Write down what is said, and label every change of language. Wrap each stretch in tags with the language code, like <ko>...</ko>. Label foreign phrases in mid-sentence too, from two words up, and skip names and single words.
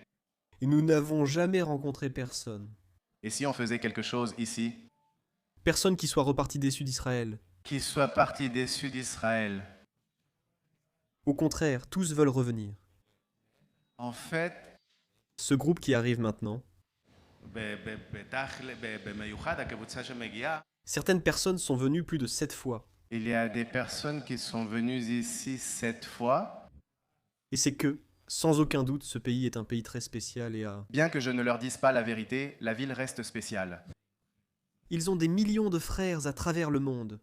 <fr>Et nous n'avons jamais rencontré personne. Et si on faisait quelque chose ici, Personne qui soit reparti déçu d'Israël. qui soit parti déçu d'Israël, Au contraire, tous veulent revenir. en fait, Ce groupe qui arrive maintenant,</fr> <he>במיוחד הקבוצה שמגיעה,</he> <fr>certaines personnes sont venues plus de 7 fois. il y a des personnes qui sont venues ici 7 fois. Et c'est que, sans aucun doute, ce pays est un pays très spécial et Bien que je ne leur dise pas la vérité, la ville reste spéciale. ils ont des millions de frères à travers le monde</fr>